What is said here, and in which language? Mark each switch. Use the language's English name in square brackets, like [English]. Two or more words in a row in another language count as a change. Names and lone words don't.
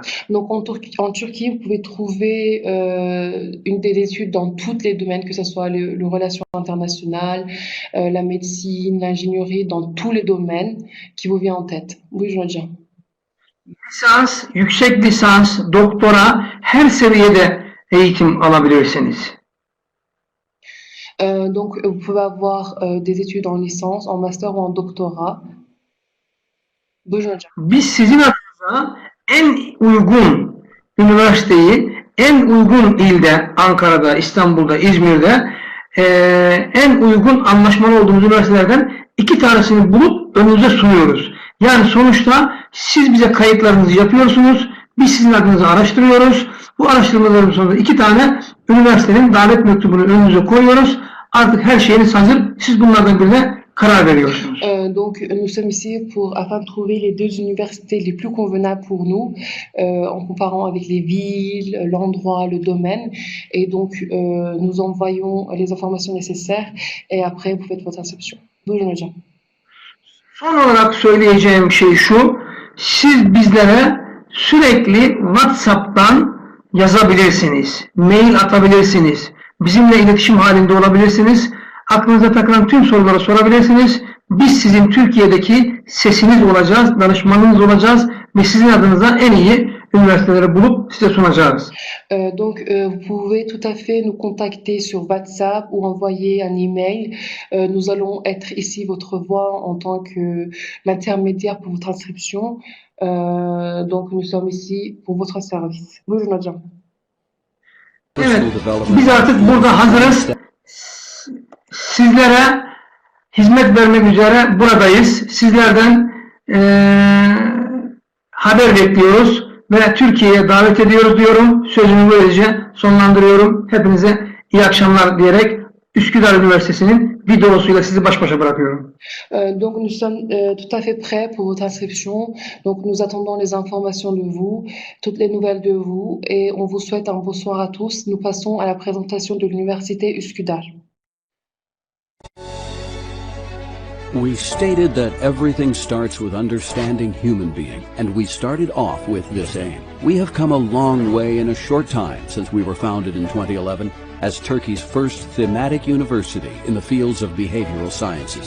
[French] Donc en Turquie, vous pouvez trouver une des études dans tous les domaines, que ce soit les relations internationales, la médecine, l'ingénierie, dans tous les domaines qui vous vient en tête. [Turkish] Buyurun hocam. Lisans, yüksek lisans, doktora her seviyede eğitim alabilirsiniz. [French] Donc vous pouvez avoir des études en licence, en master ou en doctorat. [Turkish] Buyurun hocam. Biz sizin adınıza en uygun üniversiteyi en uygun ilde, Ankara'da, İstanbul'da, İzmir'de en uygun anlaşmalı olduğumuz üniversitelerden 2 tanesini bulup önünüze sunuyoruz. Yani sonuçta siz bize kayıtlarınızı yapıyorsunuz, biz sizin adınızı araştırıyoruz. Bu araştırmaların sonunda 2 tane üniversitenin davet mektubunu önünüze koyuyoruz. Artık her şeyiniz hazır, siz bunlardan birine karar veriyorsunuz. [French] Donc nous sommes ici afin de trouver les 2 universités les plus convenables pour nous, en comparant avec les villes, l'endroit, le domaine. Et donc nous envoyons les informations nécessaires et après vous faites votre inscription. [Turkish] Buyurun hocam. Son olarak söyleyeceğim şey şu, siz bizlere sürekli WhatsApp'tan yazabilirsiniz, mail atabilirsiniz, bizimle iletişim halinde olabilirsiniz, aklınıza takılan tüm soruları sorabilirsiniz. Biz sizin Türkiye'deki sesiniz olacağız, danışmanınız olacağız ve sizin adınıza en iyi üniversiteleri bulup size sunacağız. [French] Donc vous pouvez tout à fait nous contacter sur WhatsApp ou envoyer un email. Nous allons être ici votre voix en tant que l'intermédiaire pour votre inscription. Donc nous sommes ici pour votre service. [Turkish] Buyurun hocam. Evet, biz artık burada hazırız. Sizlere hizmet vermek üzere buradayız. Sizlerden haber bekliyoruz ve Türkiye'ye davet ediyoruz diyorum. Sözümü böylece sonlandırıyorum. Hepinize iyi akşamlar diyerek Üsküdar Üniversitesi'nin videosuyla sizi baş başa bırakıyorum. [French] Donc nous sommes tout à fait prêts pour votre inscription. Donc nous attendons les informations de vous, toutes les nouvelles de vous et on vous souhaite un bonsoir à tous. Nous passons à la présentation de l'université Üsküdar. [English] We stated that everything starts with understanding human being, and we started off with this aim. We have come a long way in a short time since we were founded in 2011 as Turkey's first thematic university in the fields of behavioral sciences.